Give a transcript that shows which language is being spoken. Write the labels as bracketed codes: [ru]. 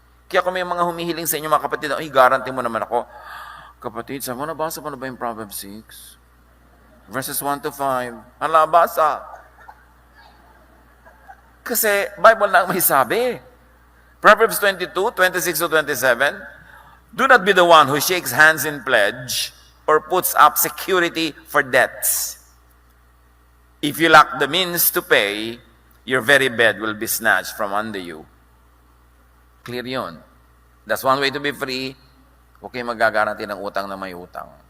[tl] Kaya kung may mga humihiling sa inyo mga kapatid, ay, guarantee mo naman ako. Kapatid, sabi mo, nabasa mo na ba yung Proverbs 6? [en] Verses 1 to 5. [tl] Hala, basa. Kasi Bible na ang may sabi. [en] Proverbs 22, 26 to 27, do not be the one who shakes hands in pledge or puts up security for debts. If you lack the means to pay, your very bed will be snatched from under you. [tl] Clear yun. [en] That's one way to be free. [tl] Huwag kayo mag-guarantee ng utang na may utang.